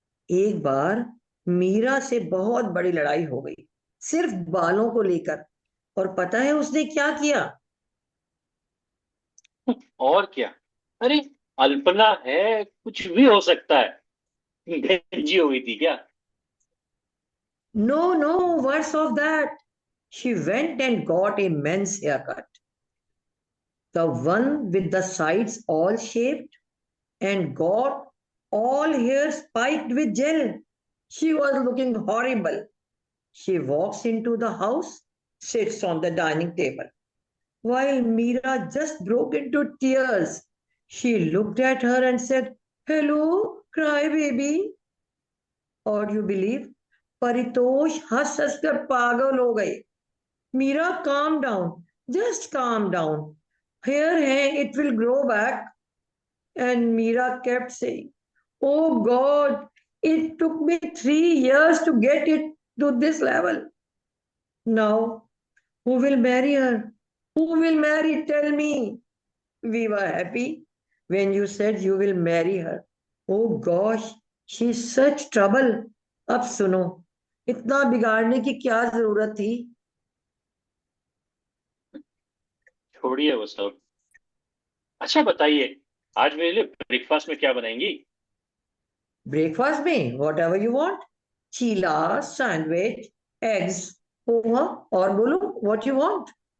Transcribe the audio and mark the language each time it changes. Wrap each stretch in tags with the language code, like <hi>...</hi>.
<hi>एक बार मीरा से बहुत बड़ी लड़ाई हो गई, सिर्फ बालों को लेकर। और पता है उसने क्या किया? और क्या। अरे, अल्पना है, कुछ भी हो सकता है। गंजी हो गई थी क्या?</hi> <en>No no, worse of that. She went and got a men's haircut. The one with the sides all shaped and got all hair spiked with gel. She was looking horrible. She walks into the house, sits on the dining table, while Meera just broke into tears. She looked at her and said, "Hello, crybaby." Or you believe?</en> <hi>Paritosh हंस हंस कर पागल हो गई।</hi> <en>Meera, calm down, just calm down. Hair hai, it will grow back. And Meera kept saying, "Oh God, it took me 3 years to get it to this level. Now, who will marry her? Who will marry? Tell me." We were happy when you said you will marry her. Oh gosh, she's such trouble.</en> <hi>अब सुनो, इतना बिगाड़ने की क्या जरूरत थी? छोड़िए वो सब। अच्छा बताइए, आज मेरे लिए ब्रेकफास्ट में क्या बनाएंगी?</hi> <en>breakfast में whatever you want, cheela, sandwich, eggs, poha,</en> <hi>और बोलो</hi> <en>What you want.</en>